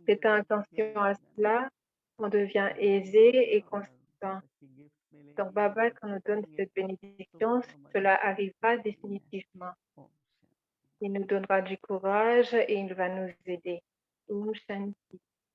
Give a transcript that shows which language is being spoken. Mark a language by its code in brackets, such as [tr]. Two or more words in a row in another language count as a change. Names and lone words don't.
[hi] ब्लेसिंग [fr] prêtant [hi] करेंगे तो क्या [fr] attention à [hi] लगेगा ना [fr] cela, on devient [hi] कि हमको [fr] aisé [hi] बाबा [fr] et [hi] और [fr] constant. [hi] बाबा की गिफ्ट [fr] Donc, [hi] मिलेंगी, [fr] Baba, quand nous [hi] बरकत [fr] donne [hi] देंगे [fr] cette [hi] तो [fr] bénédiction, [hi] बाबा [fr] cela [hi] मदद [fr] arrivera [hi] करने वाले हैं। [fr] définitivement. [hi] ओम शांति। [fr] Il nous donnera du courage et il va nous aider. [hi] ओम शांति.